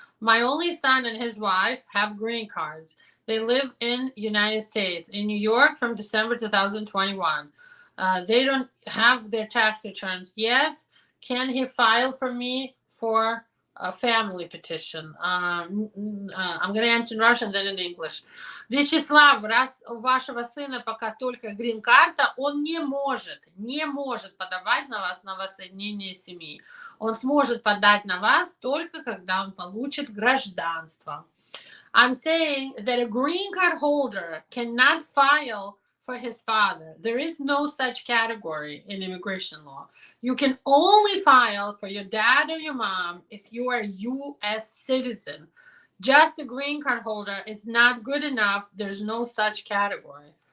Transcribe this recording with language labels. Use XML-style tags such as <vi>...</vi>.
<en>My only son and his wife have green cards. They live in United States, in New York from December 2021. They don't have their tax returns yet. Can he file for me for a family petition? I'm going to answer in Russian, then in English.</en> <ru>Вячеслав, раз у вашего сына пока только грин-карта, он не может подавать на вас на воссоединение семьи. Он сможет подать на вас только когда он получит гражданство.</ru> <en>I'm saying that a green card holder cannot file for his father. There is no such category in immigration law. You can only file for your dad or your mom if you are a U.S. citizen. Just a green card holder is not good enough. There's no such category.</en>